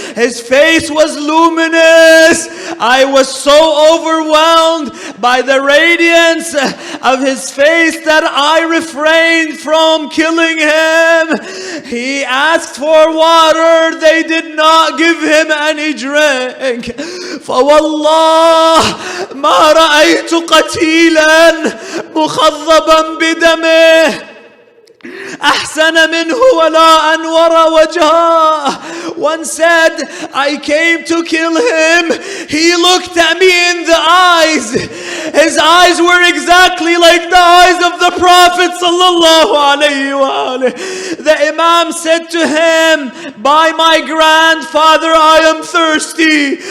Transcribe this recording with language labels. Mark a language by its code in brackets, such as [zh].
[en] His face was luminous. I was so overwhelmed by the radiance of his face that I refrained from killing him." He asked for water. They did not give him any drink. [ar] فوالله ما رأيت قتيلا مخضبا بدمه أحسن منه ولا أنور وجهه. [en] One said, "I came to kill him. He looked at me in the eyes. His eyes were exactly like the eyes of the Prophet sallallahu alaihi wasallam." The Imam said to him, "By my grandfather, I am thirsty.